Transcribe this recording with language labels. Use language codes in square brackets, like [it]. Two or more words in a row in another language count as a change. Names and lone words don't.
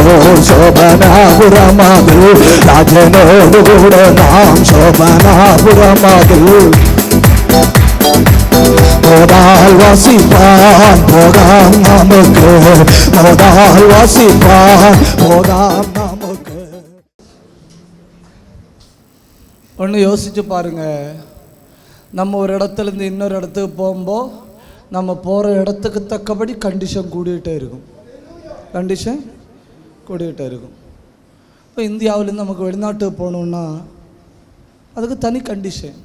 [ml] ശോഭനാപുരമതിൽ രാജനോടുകൂടെ നാം ശോഭനാപുരമതിൽ മോദാൽ വസിപ്പാൻ പോകാം നമുക്ക്, മോദാൽ വസിപ്പാൻ പോകാം നമുക്ക്. [ta] ഒന്ന് யோசிச்சு பாருங்க. நம்ம ஒரு இடத்துலேருந்து இன்னொரு இடத்துக்கு போகும்போது நம்ம போகிற இடத்துக்கு தக்கபடி கண்டிஷன் கூடிகிட்டே இருக்கும், கண்டிஷன் கூடிகிட்டே இருக்கும். இப்போ இந்தியாவிலேருந்து நமக்கு வெளிநாட்டுக்கு போகணுன்னா அதுக்கு தனி கண்டிஷன்.